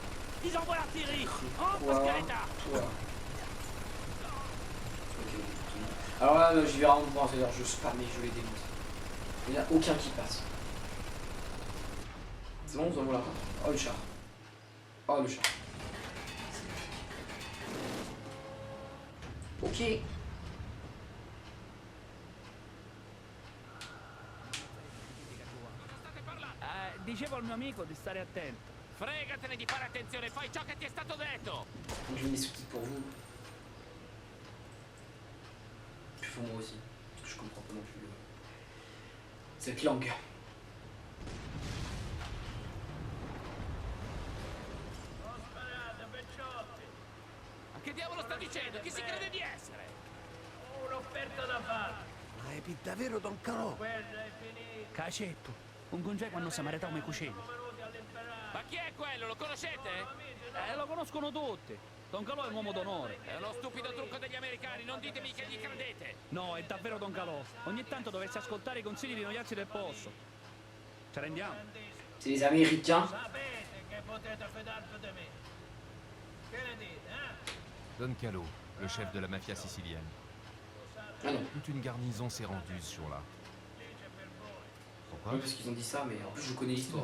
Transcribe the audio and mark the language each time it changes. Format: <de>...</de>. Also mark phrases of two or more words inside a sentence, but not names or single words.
<fr>Ils envoient l'artillerie. Rentre, Quoi Pascaletta. Toi. Ok. Alors là, j'y vais vraiment voir, c'est-à-dire je spam et je les démonte. Il n'y en a aucun qui passe. C'est bon, vous en voulez encore? Oh le char. Oh le char. Ok.</fr> <it>Dicevo al mio amico di stare attento. Fregatene di fare attenzione, fai ciò che ti è stato detto.</it> <fr>Donc je mets des sous-titres pour vous. Puis pour moi aussi. Parce que je comprends pas non plus cette langue.</fr> <it>Ma che diavolo sta dicendo? Chi si crede di essere? Un'offerta da fare. Repi davvero Don Calò? Cacetto, un congeco quando si maritava come cucina. Ma chi è quello? Lo conoscete? Lo conoscono tutti. Don Calò è un uomo d'onore. È uno stupido trucco degli americani, non ditemi che gli credete. No, è davvero Don Calò. Ogni tanto dovresti ascoltare i consigli di noiazzi del posto. Ci rendiamo?</it> <fr>C'est les Américains.</fr> <it>Sapete che potete fidarvi di me. Che ne dite, Don Calo,</it> <fr>le chef de la mafia sicilienne. Ah non. Toute une garnison s'est rendue ce jour-là. Pourquoi? Oui, parce qu'ils ont dit ça, mais en plus je connais Je l'histoire.</fr>